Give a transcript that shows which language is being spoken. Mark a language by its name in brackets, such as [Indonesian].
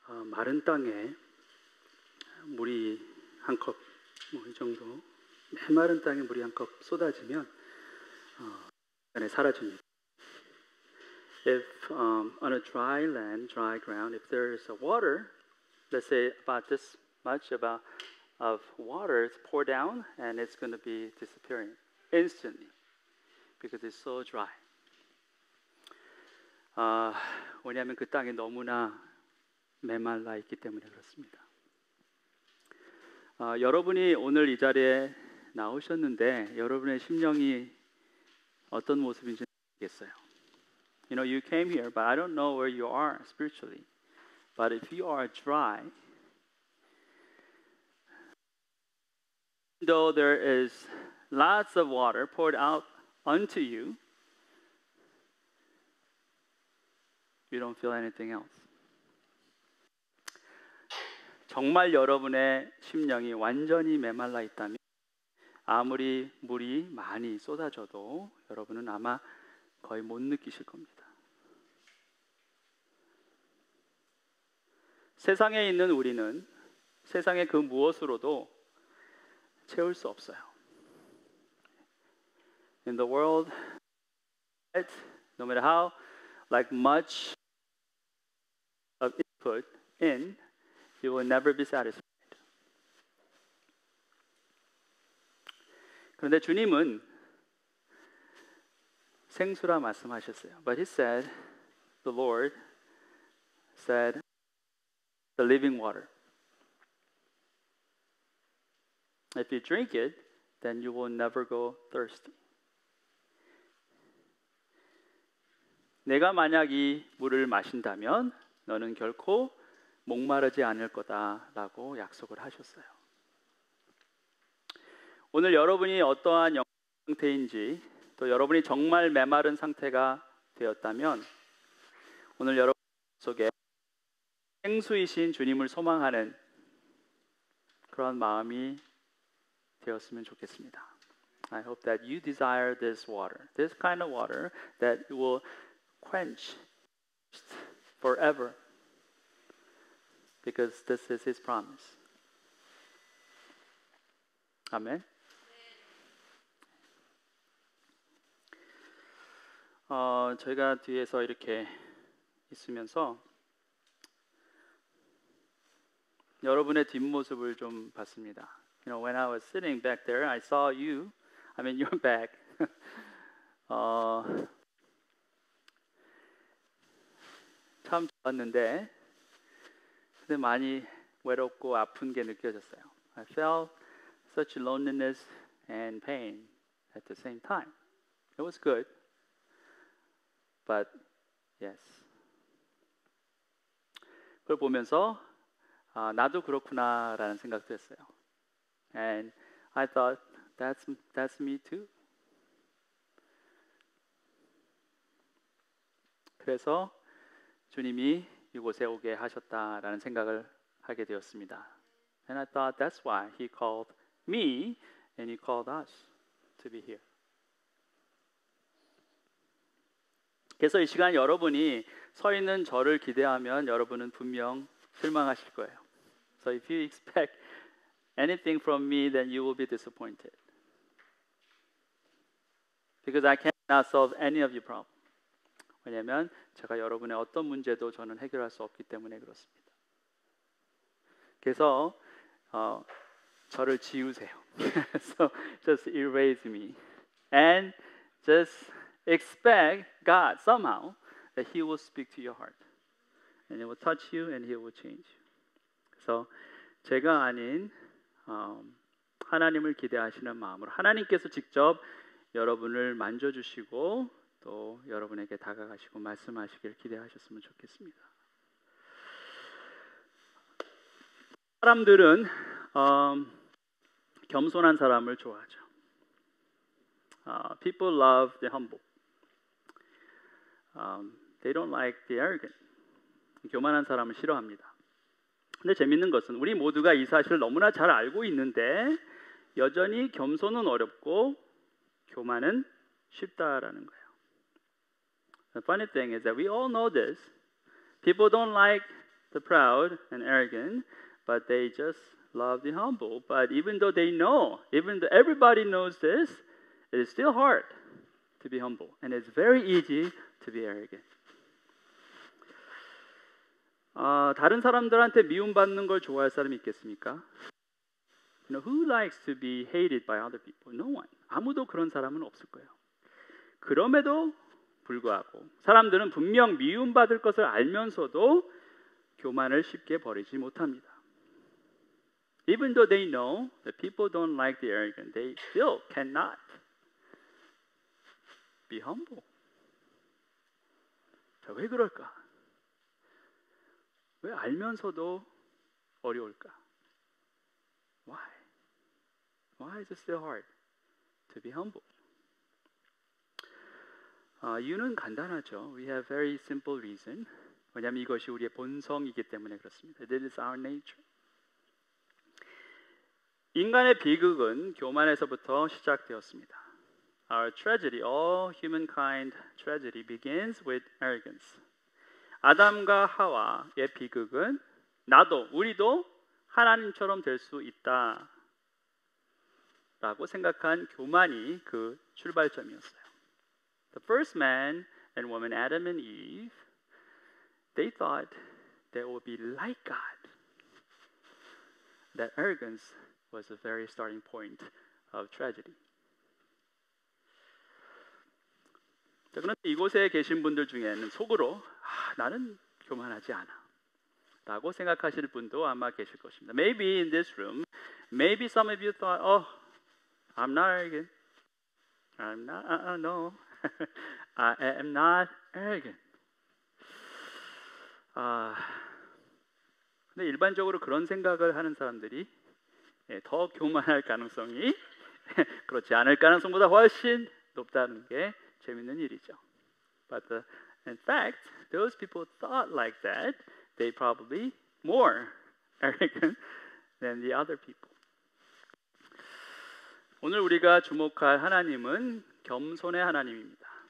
[Korean] 마른 땅에 물이 한 컵, 뭐 이 정도, 메마른 땅에 물이 한 컵 쏟아지면 안에 사라집니다. [English] If on a dry land, dry ground, if there is a water, let's say about this much of water is poured down, and it's going to be disappearing instantly because it's so dry. [Korean] 왜냐하면 그 땅이 너무나 메말라 있기 때문에 그렇습니다. 여러분이 오늘 이 자리에 나오셨는데 여러분의 심령이 어떤 모습인지 모르겠어요. [English] You know, you came here, but I don't know where you are spiritually. But if you are dry, though there is lots of water poured out unto you, you don't feel anything else. [Korean] 정말 여러분의 심령이 완전히 메말라 있다면 아무리 물이 많이 쏟아져도 여러분은 아마 거의 못 느끼실 겁니다. 세상에 있는 우리는 세상의 그 무엇으로도 채울 수 없어요. [English] In the world, no matter how much of input in, you will never be satisfied. [Korean] 그런데 주님은 생수라 말씀하셨어요. [English] But he said, the Lord said, the living water. If you drink it, then you will never go thirsty. [Korean] 내가 만약 이 물을 마신다면 너는 결코 목마르지 않을 거다라고 약속을 하셨어요. 오늘 여러분이 어떠한 영적 상태인지 또 여러분이 정말 메마른 상태가 되었다면 오늘 여러분 속에 생수이신 주님을 소망하는 그런 마음이 되었으면 좋겠습니다. [English] I hope that you desire this water, this kind of water that will quench forever, because this is His promise. [Korean] 아멘. 저희가 뒤에서 이렇게 있으면서 여러분의 뒷모습을 좀 봤습니다. [English] You know, when I was sitting back there, I saw you. I mean, your back. [Korean] 참 좋았는데, 근데 많이 외롭고 아픈 게 느껴졌어요. [English] I felt such loneliness and pain at the same time. It was good, but yes. [Korean] 그걸 보면서 나도 그렇구나라는 생각도 했어요. [English] And I thought that's me too. [Korean] 그래서 주님이 이곳에 오게 하셨다라는 생각을 하게 되었습니다. [English] And I thought that's why He called me and He called us to be here. [Korean] 그래서 이 시간 여러분이 서 있는 저를 기대하면 여러분은 분명 실망하실 거예요. [English] So if you expect anything from me, then you will be disappointed. Because I cannot solve any of your problems. [Korean] 왜냐하면 제가 여러분의 어떤 문제도 저는 해결할 수 없기 때문에 그렇습니다. 그래서 저를 지우세요. [English] So just erase me and just expect God somehow that He will speak to your heart and He will touch you and He will change you. [Korean] 그래서 제가 아닌 하나님을 기대하시는 마음으로 하나님께서 직접 여러분을 만져주시고 또 여러분에게 다가가시고 말씀하시길 기대하셨으면 좋겠습니다. 사람들은 겸손한 사람을 좋아하죠. [English] People love the humble. They don't like the arrogant. [Korean] 교만한 사람을 싫어합니다. 근데 재밌는 것은 우리 모두가 이 사실을 너무나 잘 알고 있는데 여전히 겸손은 어렵고 교만은 쉽다라는 거예요. [English] The funny thing is that we all know this. People don't like the proud and arrogant, but they just love the humble. But even though they know, even though everybody knows this, it is still hard to be humble, and it's very easy to be arrogant. [Korean] 다른 사람들한테 미움받는 걸 좋아할 사람이 있겠습니까? [English] You know, who likes to be hated by other people? No one. [Korean] 아무도 그런 사람은 없을 거예요. 그럼에도 불구하고 사람들은 분명 미움받을 것을 알면서도 교만을 쉽게 버리지 못합니다. [English] Even though they know that people don't like the arrogant, they still cannot be humble. [Korean] 자, 왜 그럴까? 왜 알면서도 어려울까? [English] Why? Why is it still hard to be humble? [Korean] 이유는 간단하죠. [English] We have very simple reason. [Korean] 왜냐하면 이것이 우리의 본성이기 때문에 그렇습니다. [English] This is our nature. [Korean] 인간의 비극은 교만에서부터 시작되었습니다. [English] Our tragedy, all humankind tragedy begins with arrogance. [Korean] 아담과 하와의 비극은 나도, 우리도 하나님처럼 될 수 있다 라고 생각한 교만이 그 출발점이었어요. [English] The first man and woman, Adam and Eve, they thought they would be like God. That arrogance was the very starting point of tragedy. [Korean] 자, 그런데 이곳에 계신 분들 중에는 속으로 나는 교만하지 않아 라고 생각하실 분도 아마 계실 것입니다. [English] Maybe in this room, maybe some of you thought, oh, I'm not arrogant. I'm not, no. I am not arrogant. [Korean] 근데 일반적으로 그런 생각을 하는 사람들이 더 교만할 가능성이 그렇지 않을 가능성보다 훨씬 높다는 게 재밌는 일이죠. [English] But in fact, those people thought like that. They probably more arrogant than the other people. [Korean] 오늘 우리가 주목할 하나님은 겸손의 하나님입니다.